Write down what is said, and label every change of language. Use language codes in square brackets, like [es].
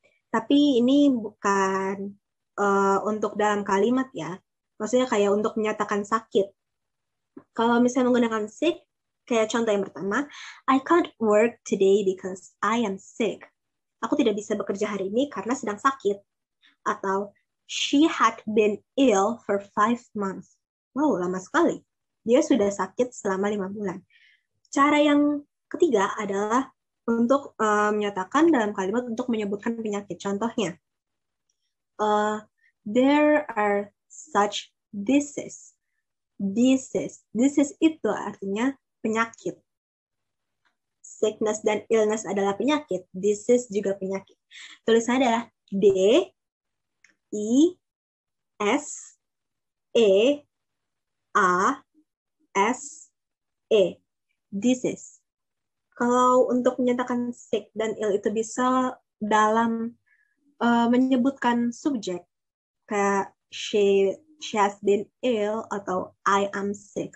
[id] Tapi ini bukan untuk dalam kalimat ya. Maksudnya kayak untuk menyatakan sakit. Kalau misalnya menggunakan sick, kayak contoh yang pertama, [en] I can't work today because I am sick. [id] Aku tidak bisa bekerja hari ini karena sedang sakit. Atau, [en] she had been ill for 5 months. [id] Wow, lama sekali. Dia sudah sakit selama 5 bulan. Cara yang ketiga adalah untuk menyatakan dalam kalimat untuk menyebutkan penyakit. Contohnya, [en] there are such diseases. [id] Disease itu artinya penyakit. Sickness dan illness adalah penyakit. Disease juga penyakit. Tulisannya adalah D, I, S, E, A, S, E. Disease. Kalau untuk menyatakan sick dan ill itu bisa dalam menyebutkan subjek. Kayak [en] she has been ill [id] atau [en] I am sick.